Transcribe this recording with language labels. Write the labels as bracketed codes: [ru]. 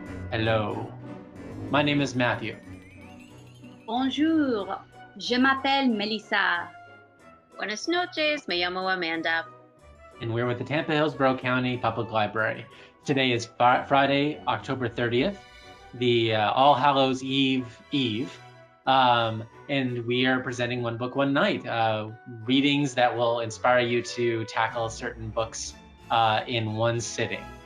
[en] Hello, my name is Matthew. [fr] Bonjour, je m'appelle Melissa. [es] Buenas noches, me llamo Amanda. [en] And we're with the Tampa Hillsborough County Public Library. Today is Friday, October 30th, the All Hallows Eve, and we are presenting One Book, One Night, readings that will inspire you to tackle certain books in one sitting.